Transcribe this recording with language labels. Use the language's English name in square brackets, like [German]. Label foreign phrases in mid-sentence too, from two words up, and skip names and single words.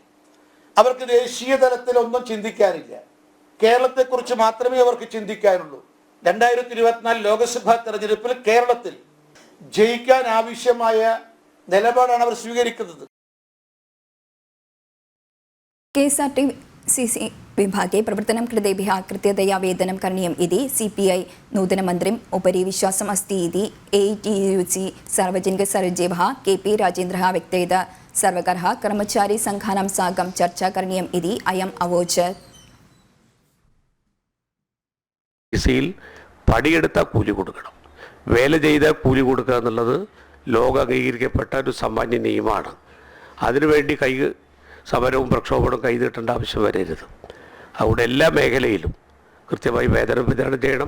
[Malayalam] അവർക്ക് ദേശീയ തലത്തിൽ ഒന്നും ചിന്തിക്കാനില്ല. കേരളത്തെക്കുറിച്ച് മാത്രമേ അവർക്ക് ചിന്തിക്കാനുള്ളൂ. 2024 ലോക്സഭാ തെരഞ്ഞെടുപ്പിൽ കേരളത്തിൽ ജയിക്കാൻ ആവശ്യമായ നിലപാടാണ് അവർ സ്വീകരിക്കുന്നത്. [Sanskrit] KSRTC विभागे प्रवर्तनं कृतेभ्यः कृत्यतया वेतनं करणीयम् इति CPI नूतनमन्त्रिम् उपरि विश्वासम् अस्ति इति AITUC सार्वजनिकसचिवः KP राजेन्द्रः व्यक्तयत्. सर्वकारः कर्मचारीसङ्घानां साकं चर्चा करणीयम् इति अयम् अवोचत्. [Malayalam] പണിയെടുത്താൽ കൂലി കൊടുക്കണം, വേല ചെയ്താൽ കൂലി കൊടുക്കുക എന്നുള്ളത് ലോക അംഗീകരിക്കപ്പെട്ട ഒരു സാമാന്യ നിയമമാണ്. അതിനുവേണ്ടി സമരവും പ്രക്ഷോഭവും കൈനീട്ടേണ്ട ആവശ്യം വരരുത്. അവിടെ എല്ലാ മേഖലയിലും കൃത്യമായി വേതനം വിതരണം ചെയ്യണം.